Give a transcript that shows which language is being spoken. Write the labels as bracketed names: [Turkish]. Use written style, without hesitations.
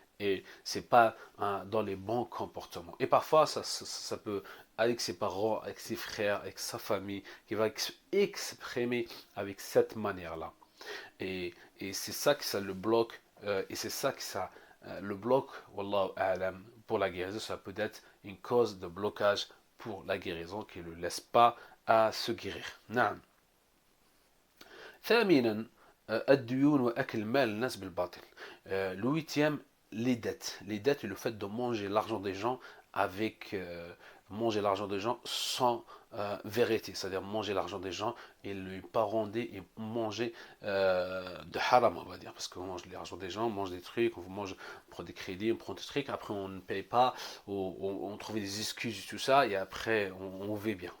[French] Et c'est pas dans les bons comportements. Et parfois, ça peut, avec ses parents, avec ses frères, avec sa famille, qui va exprimer avec cette manière-là. Et c'est ça que ça le bloque, et c'est ça que ça le bloque, [Arabic] wallahu a'lam, [French] pour la guérison. Ça peut être une cause de blocage pour la guérison qui ne le laisse pas à se guérir. [Arabic] نعم. ثامنا الديون وأكل مال الناس بالباطل. [French] Le huitième, les dettes. Les dettes et le fait de manger l'argent des gens avec manger l'argent des gens sans vérité, c'est-à-dire manger l'argent des gens et ne pas rendre et manger de haram, on va dire, parce qu'on mange l'argent des gens, on mange des trucs, on mange, on prend des crédits, on prend des trucs, après on ne paye pas, on trouve des excuses et tout ça, et après on vit bien.